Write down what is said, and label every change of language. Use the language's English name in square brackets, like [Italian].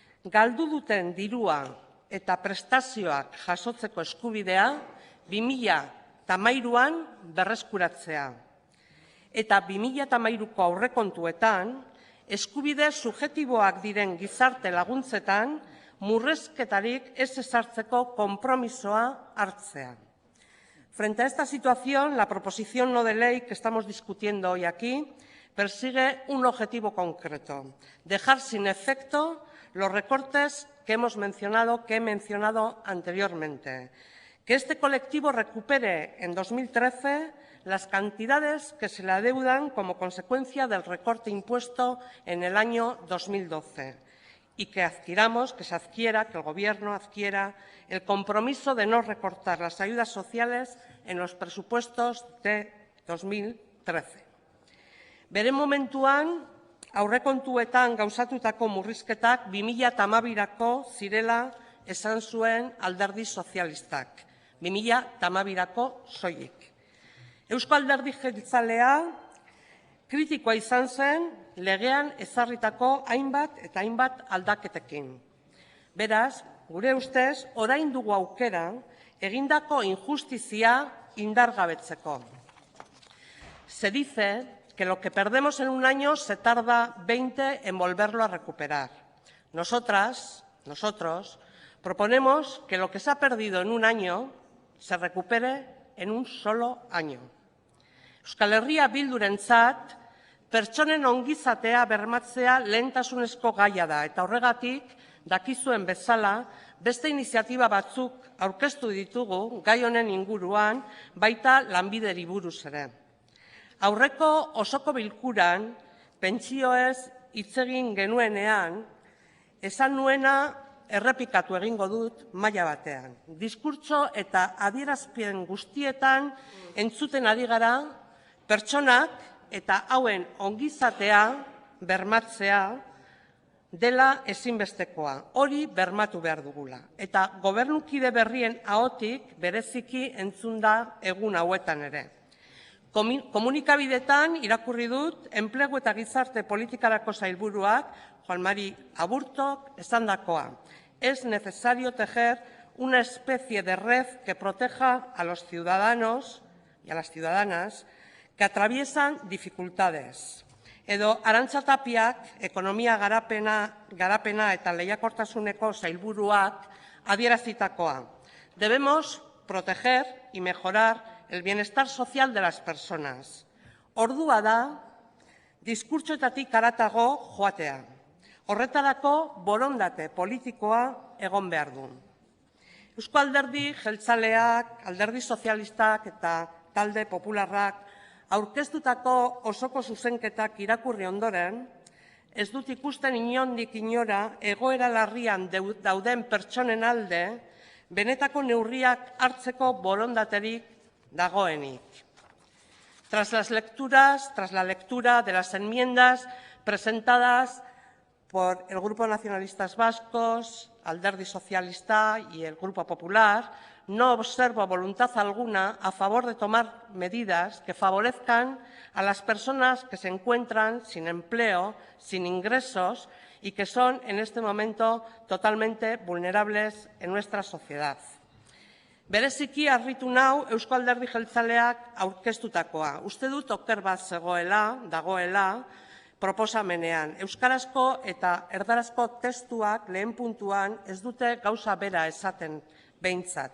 [Basque] Galdu duten dirua eta prestazioak jasotzeko eskubidea 2013an berreskuratzea. Eta 2013ko aurrekontuetan eskubide subjektiboak diren gizarte laguntzetan murrizketarik ez ezartzeko konpromisoa hartzea. [Spanish] Frente a esta situación, la proposición no de ley que estamos discutiendo hoy aquí persigue un objetivo concreto: dejar sin efecto los recortes que he mencionado anteriormente. Que este colectivo recupere en 2013 las cantidades que se le adeudan como consecuencia del recorte impuesto en el año 2012 y que el Gobierno adquiera el compromiso de no recortar las ayudas sociales en los presupuestos de 2013. [Basque] Bere momentuan, aurrekontuetan gauzatutako murrizketak 2012rako zirela esan zuen Alderdi Sozialistak. 2012rako soilik. Eusko Alderdi Jeltzalea kritikoa izan zen legean ezarritako hainbat aldaketekin. Beraz, gure ustez, orain dugu aukera egindako injustizia indargabetzeko. [Spanish] Se dice que lo que perdemos en un año se tarda 20 en volverlo a recuperar. Nosotros proponemos que lo que se ha perdido en un año se recupere en un solo año. [Basque] Euskal Herria Bildurentzat pertsonen ongizatea bermatzea lehentasunezko gaia da, eta horregatik, dakizuen bezala, beste iniziatiba batzuk aurkeztu ditugu gai honen inguruan, baita lanbideri buruz ere. Aurreko osoko bilkuran, pentsioez hitz egin genuenean, esan nuena errepikatu egingo dut maila batean. Diskurtso eta adierazpen guztietan entzuten ari gara pertsonak eta hauen ongizatea bermatzea dela ezinbestekoa. Hori bermatu behar dugula. Eta gobernukide berrien ahotik bereziki entzun da egun hauetan ere. Komunikabidetan irakurri dut enplegu eta gizarte politikarako sailburuak Juan Mari Aburtok esandakoa. [Spanish] Es necesario tejer una especie de red que proteja a los ciudadanos y a las ciudadanas que atraviesan dificultades. [Basque] Edo Arantxa Tapiak ekonomia garapena eta lehiakortasuneko sailburuak adierazitakoa. [Spanish] Debemos proteger y mejorar el bienestar social de las personas. [Basque] Ordua da, diskurtsoetatik haratago joatea. Horretarako borondate politikoa egon behar du. Eusko Alderdi Jeltzaleak, Alderdi Sozialistak eta Talde Popularrak aurkeztutako osoko zuzenketak irakurri ondoren, ez dut ikusten inondik inora egoera larrian dauden pertsonen alde benetako neurriak hartzeko borondaterik dagoenik. [Spanish] Tras la lectura de las enmiendas presentadas por el Grupo Nacionalistas Vascos, Alderdi Socialista y el Grupo Popular, no observo voluntad alguna a favor de tomar medidas que favorezcan a las personas que se encuentran sin empleo, sin ingresos y que son en este momento totalmente vulnerables en nuestra sociedad. [Basque] Bereziki harritu nau Eusko Alderdi Jeltzaleak aurkeztutakoa. Uste dut oker bat dagoela proposamenean. Euskarazko eta erdarazko testuak lehen puntuan ez dute gauza bera esaten behintzat.